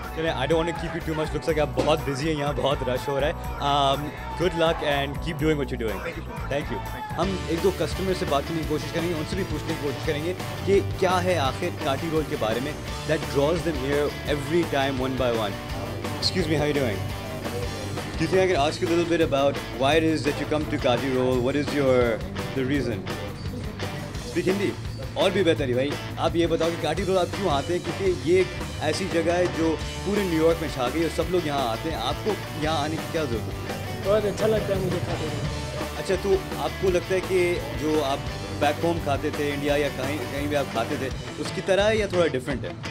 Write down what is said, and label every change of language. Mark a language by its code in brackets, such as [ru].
[hi] चलिए, [en] I don't want to keep you too much, looks like [hi] आप बहुत busy हैं, यहाँ बहुत रश हो रहा है। [en] Good luck and keep doing what you doing. Thank you. [hi] हम एक दो कस्टमर से बात करने की कोशिश करेंगे, उनसे भी पूछने की कोशिश करेंगे कि क्या है आखिर काटी रोल के बारे में [en] That draws them here every time one by one. Excuse me, how are you doing? Do you think I can ask you a little bit about why it is that you come to Kati Roll? What is the reason? Speak Hindi. [hi] और भी बेहतर है भाई, आप ये बताओ कि काटी रोल आप क्यों आते हैं? क्योंकि ये ऐसी जगह है जो पूरे न्यूयॉर्क में छा गई और सब लोग यहाँ आते हैं, आपको यहाँ आने की क्या ज़रूरत है? बहुत अच्छा लगता है मुझे खाते हुए। अच्छा, तो आपको लगता है कि जो आप बैक होम खाते थे इंडिया या कहीं कहीं भी आप खाते थे उसकी तरह है या थोड़ा डिफरेंट है?